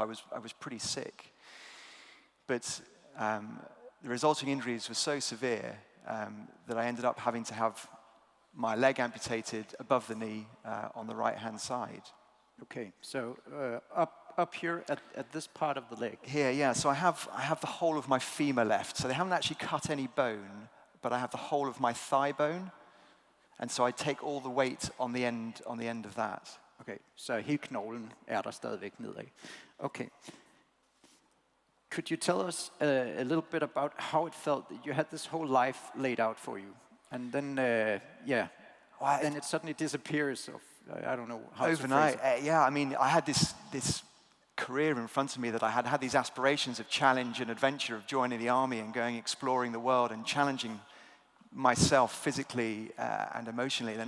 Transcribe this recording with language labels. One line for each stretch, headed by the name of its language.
English: I was pretty sick. But the resulting injuries were so severe that I ended up having to have my leg amputated above the knee on the right-hand side. Okay, so up here at this part of the leg. Here, yeah. So I have the whole of my femur left. So they haven't actually cut any bone, but I have the whole of my thigh bone, and so I take all the weight on the end of that.
Danish: Okay, så hele knoglen der stadigvæk nedad.
English: Okay. Could you tell us a little bit about how it felt? You had this whole life laid out for you, and then, then it suddenly disappears. I don't know how overnight. I mean, I had this career in front of me that I had these aspirations of challenge and adventure, of joining the army and going exploring the world and challenging myself physically and emotionally.